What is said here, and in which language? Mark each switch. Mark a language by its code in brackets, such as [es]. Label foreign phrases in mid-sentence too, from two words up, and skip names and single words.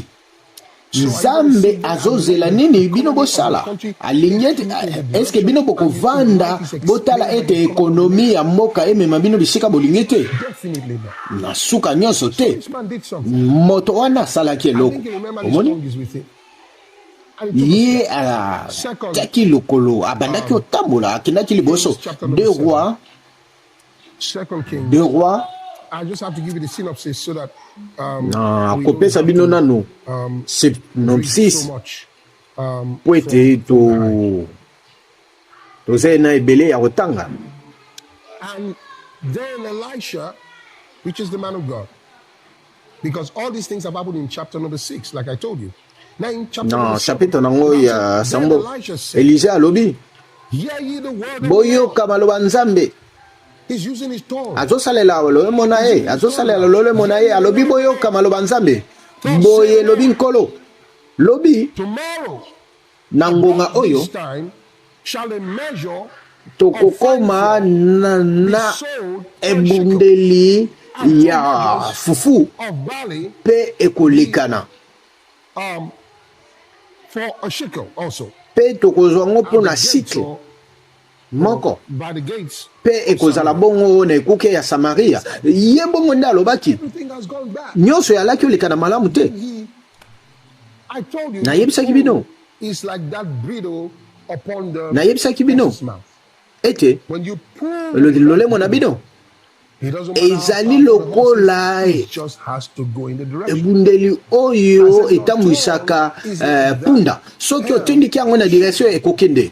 [ln] nzambe azozela nini bino bosala alingi ete eske bino bokovanda botala ete ekonomi ya mboka emema bino bisika bolingi te na suka nyonso te moto wana asalaki eloko omoni ye atiaki lokolo abandaki otambola akendaki liboso Deux Rois. [en] I just have to give you the synopsis so that [ln] kopesa bino nano synopsis po ete tozali na ebele ya kotanga. [en] And then Elisha, which is the man of God, because all these things have happened in chapter number 6, like I told you. Now in chapter number 7, [ln] chapitre nango ya sambo Elisha alobi boyoka maloba nzambe. [en] He's using his tongue. [ln] Azosalela lolo mona ye, azosalela lolo mona ye, alobi boyoka maloba nzambe. Boye lobi nkolo. Lobi [en] tomorrow [ln] na ngonga oyo [en] shall a measure [ln] tokokoma na ebundeli ya fufu pe ekolekana [en] for a shekel also. [ln] Pe tokozwa ngo pona cycle moko pe ekozala bongo na ekuke ya Samaria ye bongo nde alobaki nyonso yalaki oleka na malamu te. Nayebisaki bino ete lolemo na bino ezali lokola ebundeli oyo etambwisaka punda soki otindiki yango na direction ekokende.